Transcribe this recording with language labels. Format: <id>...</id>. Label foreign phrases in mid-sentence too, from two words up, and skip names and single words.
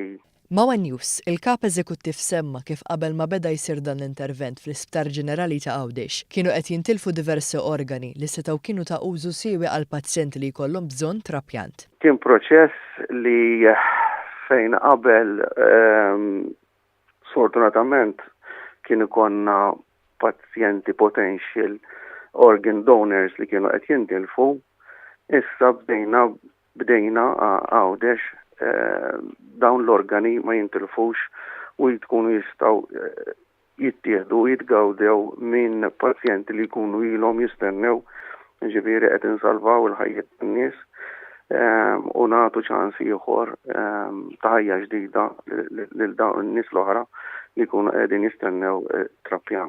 <mt>Mawa News, il-Kap Eżekuttiv semma kif qabel ma beda jsir dan l-intervent fl-Isptar Ġenerali ta' Għawdex kienu qed jintilfu diversi organi li setgħu kienu ta' użu siewi għal pazjenti li jkollhom bżonn trapjant. Kien proċess li fejn qabel sfortunatament kien ikonna pazjenti</mt> <en>potential organ donors</en> <mt>li kienu qed jintilfu, issa bdejna Għawdex dawn l-organi ma jintilfux u tkunu jistgħu jittieħdu jitgawdew minn pazjenti li jkunu ilhom jistennew, ġifieri qed insalvaw il-ħajjiet tan-nies u nagħtu ċans ieħor ta' ħajja ġdida lil dawn in-nies l-oħra li jkunu qegħdin jistennew trappjant.</mt>